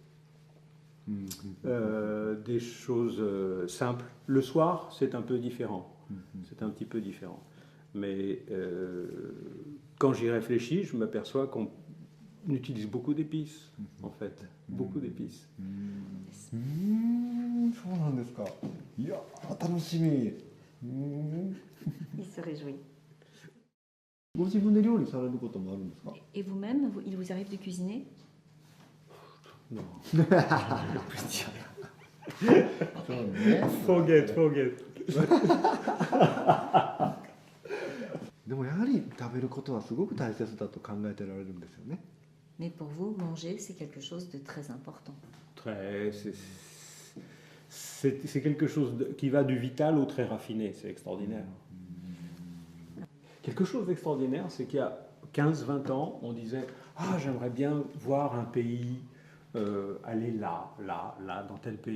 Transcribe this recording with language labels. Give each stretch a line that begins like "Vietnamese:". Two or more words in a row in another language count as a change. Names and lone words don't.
French: Des choses simples. Le soir, c'est un peu différent. C'est un petit peu différent. Mais quand j'y réfléchis, je m'aperçois qu'on utilise beaucoup d'épices, en fait. Beaucoup d'épices.
Japanese: そうなんですか。いやー楽しみ。
French: Il se réjouit.
Japanese: ご自分で料理されることもあるんですか？
French: Et vous-même, il vous arrive de cuisiner? Non.
Japanese: そうね。 Forget. でもやはり食べることはすごく大切だと考えてられるんですよね。
French: Mais pour vous, manger, c'est quelque chose de très important. C'est quelque chose qui va du vital au très raffiné, c'est extraordinaire. Quelque chose d'extraordinaire, c'est qu'il y a 15-20 ans, on disait « Ah, j'aimerais bien voir un pays, aller là, dans tel pays.